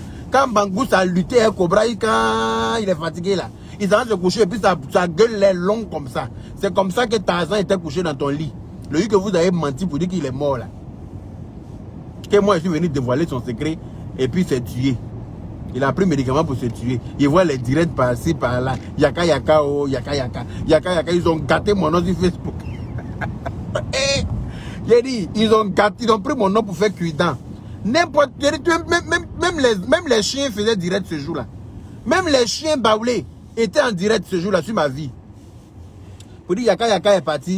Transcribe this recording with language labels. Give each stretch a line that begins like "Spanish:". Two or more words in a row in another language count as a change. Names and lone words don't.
French: Quand Mangousse a lutté à un cobra, quand il est fatigué là, il s'en va se coucher et puis sa gueule est longue comme ça. C'est comme ça que Tarzan était couché dans ton lit. Le lieu que vous avez menti pour dire qu'il est mort là. Que moi je suis venu dévoiler son secret et puis s'est tué. Il a pris médicaments pour se tuer. Il voit les directs par-ci, par-là. Yaka yaka, oh, yaka yaka. Yaka yaka, ils ont gâté mon nom sur Facebook. J'ai dit, ils ont pris mon nom pour faire cuidant. N'importe, même les chiens faisaient direct ce jour-là. Même les chiens baoulés étaient en direct ce jour-là sur ma vie. Pour dire yaka yaka est parti.